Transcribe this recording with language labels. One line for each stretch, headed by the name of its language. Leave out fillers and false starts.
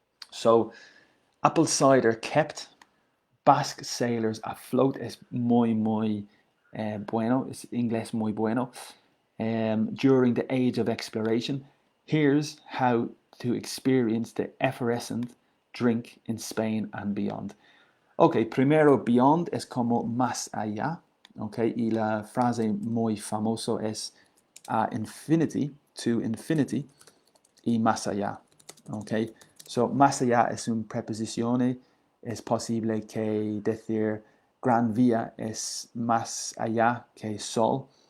English: So apple cider kept Basque sailors afloat
Spanish: es muy, muy bueno, es inglés muy bueno.
English: During the age of exploration, here's how to experience the effervescent drink in Spain and beyond.
Spanish: Ok, primero, beyond es como más allá. Ok, y la frase muy famosa es a infinity,
English: to infinity,
Spanish: y más allá. Ok, so más allá es una preposición. Es posible que decir Gran Vía es más allá que Sol.